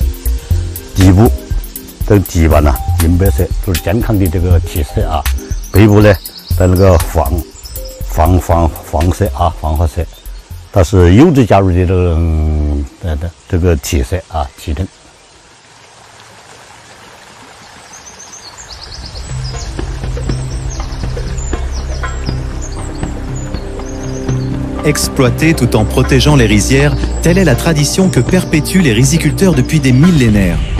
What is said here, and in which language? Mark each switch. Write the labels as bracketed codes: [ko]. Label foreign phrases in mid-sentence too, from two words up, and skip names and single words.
[zh] 底部的底板呢，银白色，都是健康的这个体色啊。背部呢，的那个黄色啊，黄褐色，它是优质加入的这个体色啊，体灯。 [fr] Exploiter tout en protégeant les rizières, telle est la tradition que perpétuent les riziculteurs depuis des millénaires.